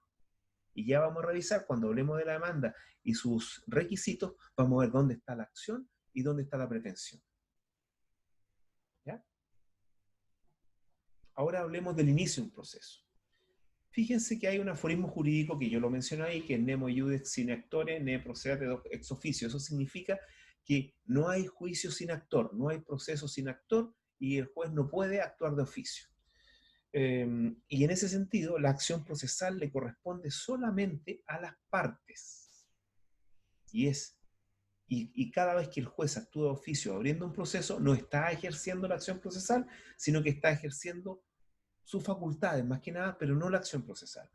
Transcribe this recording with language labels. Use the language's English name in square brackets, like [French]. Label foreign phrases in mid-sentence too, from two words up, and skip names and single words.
[Spanish] Y ya vamos a revisar, cuando hablemos de la demanda y sus requisitos, vamos a ver dónde está la acción y dónde está la pretensión. ¿Ya? Ahora hablemos del inicio de un proceso. Fíjense que hay un aforismo jurídico que yo lo menciono ahí, que es [Latin] nemo iudex sine actore, ne procedere ex officio. [Spanish] Eso significa que no hay juicio sin actor, no hay proceso sin actor, y el juez no puede actuar de oficio. Y en ese sentido, la acción procesal le corresponde solamente a las partes. Y cada vez que el juez actúa de oficio abriendo un proceso, no está ejerciendo la acción procesal, sino que está ejerciendo sus facultades, más que nada, pero no la acción procesal.